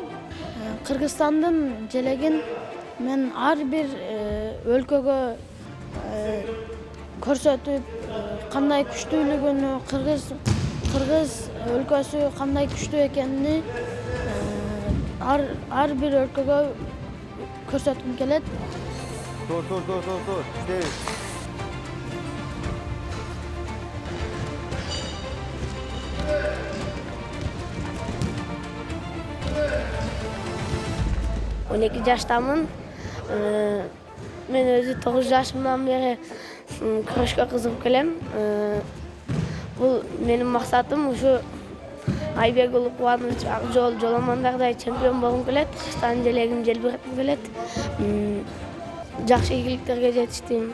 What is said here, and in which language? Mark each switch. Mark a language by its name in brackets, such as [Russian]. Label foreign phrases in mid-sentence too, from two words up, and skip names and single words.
[Kyrgyz] Кыргызстандын желегин мен ар бир өлкөгө көрсөтүп, кандай күчтүүлүгүн, кыргыз өлкөсү кандай күчтүү экенин ар бир өлкөгө көрсөткүм келет. Tur. Stay. On 12 жаштамын. Мен өзү 9 жашымдан бери күрөшкө кызыгып келем. Бул менин максатым ушу Айбекулов Кубаныч Акжол Жоламандагыдай чемпион болгум келет. Кыргызстан желегин желбиретким келет. Жакшы ийгиликтерге жетиштим.